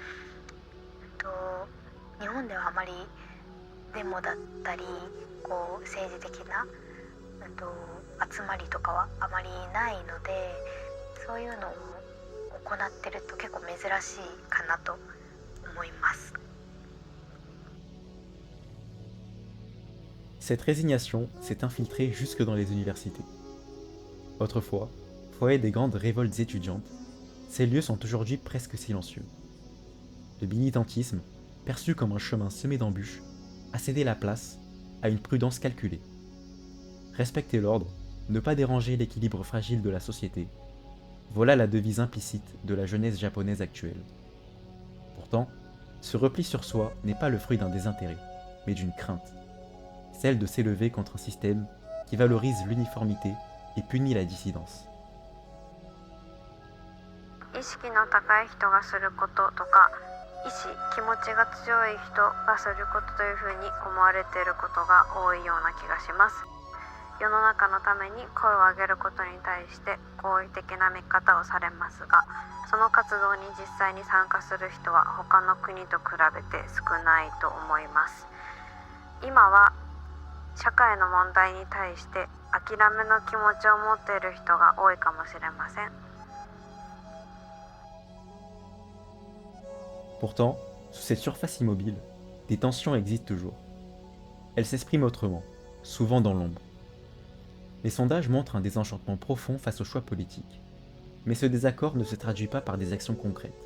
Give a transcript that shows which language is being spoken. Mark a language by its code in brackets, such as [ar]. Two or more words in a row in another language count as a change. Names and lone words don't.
[ja] 日本ではあまりデモだったり政治的な集まりとかはあまりないので、そういうのを行ってると結構珍しいかなと思います。 [fr] Cette résignation s'est infiltrée jusque dans les universités. Autrefois, foyer des grandes révoltes étudiantes, ces lieux sont aujourd'hui presque silencieux. Le militantisme, perçu comme un chemin semé d'embûches, a cédé la place à une prudence calculée. Respecter l'ordre, ne pas déranger l'équilibre fragile de la société, voilà la devise implicite de la jeunesse japonaise actuelle. Pourtant, ce repli sur soi n'est pas le fruit d'un désintérêt, mais d'une crainte, celle de s'élever contre un système qui valorise l'uniformité et punit la dissidence. [ja] 意識の高い人がすることとか、気持ちが強い人がすることというふうに思われていることが多いような気がします。世の中のために声を上げることに対して好意的な見方をされますが、その活動に実際に参加する人は他の国と比べて少ないと思います。今は社会の問題に対して諦めの気持ちを持っている人が多いかもしれません。 [fr] Pourtant, sous cette surface immobile, des tensions existent toujours. Elle s'exprime autrement, souvent dans l'ombre. Les sondages montrent un désenchantement profond face aux choix politiques, mais ce désaccord ne se traduit pas par des actions concrètes.